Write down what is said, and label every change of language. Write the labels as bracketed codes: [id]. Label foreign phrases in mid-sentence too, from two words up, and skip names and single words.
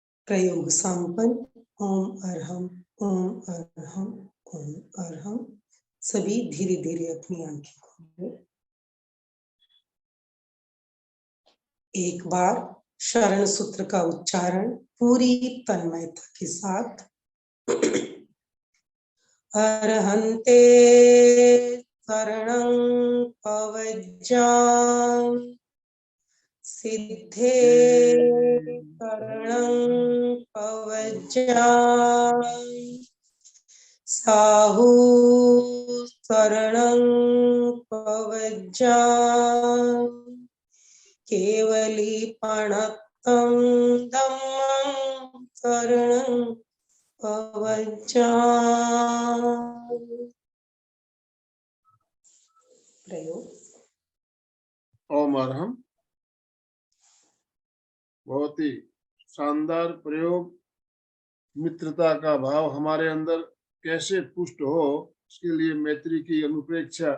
[hi] प्रयोग संपन्न। [pra] ओम अरहम, ओम अरहम, ओम अरहम। [hi] सभी धीरे धीरे अपनी आंखें खोलें। एक बार शरण सूत्र का उच्चारण पूरी तन्मयता के साथ। [pra] अरहन्ते शरणं पवज्जामि, सिद्धे शरणं पवज्जामि, साहू शरणं पवज्जामि, केवलीपणत्तं धम्मं शरणं पवज्जामि। [hi] प्रयोग। [pra] ओम अरहम। [hi] बहुत ही शानदार प्रयोग। मित्रता का भाव हमारे अंदर कैसे पुष्ट हो, इसके लिए मैत्री की अनुप्रेक्षा।